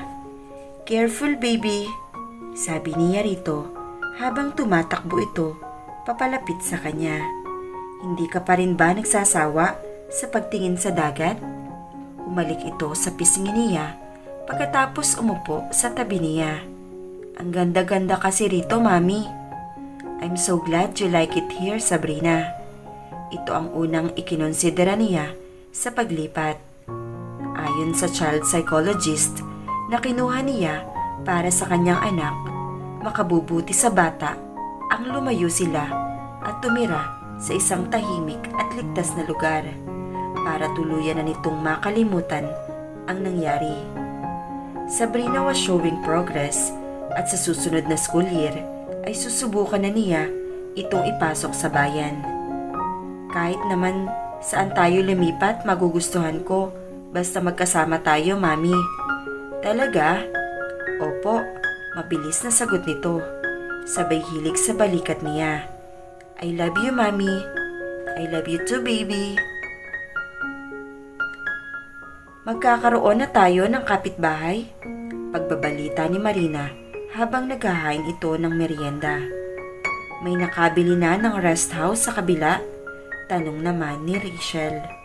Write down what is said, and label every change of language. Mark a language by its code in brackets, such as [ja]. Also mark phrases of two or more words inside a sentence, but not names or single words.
[en] Careful baby, [tl] sabi niya rito habang tumatakbo ito papalapit sa kanya. Hindi ka pa rin ba nagsasawa sa pagtingin sa dagat? Umalik ito sa pisngi niya pagkatapos umupo sa tabi niya. Ang ganda-ganda kasi rito, Mami. [en] I'm so glad you like it here, Sabrina. [tl] Ito ang unang ikinonsidera niya sa paglipat. Ayon sa [en] child psychologist [tl] na kinuha niya para sa kanyang anak, makabubuti sa bata ang lumayo sila at tumira sa isang tahimik at ligtas na lugar para tuluyan na nitong makalimutan ang nangyari. [en] Sabrina was showing progress [tl] at sa susunod na school year ay susubukan na niya itong ipasok sa bayan. Kahit naman saan tayo lumipat, magugustuhan ko basta magkasama tayo, Mami. Talaga? Opo, mabilis na sagot nito. Sabay hilig sa balikat niya. [en] I love you, Mami. I love you too, baby. [tl] Magkakaroon na tayo ng kapitbahay? Pagbabalita ni Marina habang naghahain ito ng merienda. May nakabili na ng [en] rest house [tl] sa kabila? Tanong naman ni Rachel.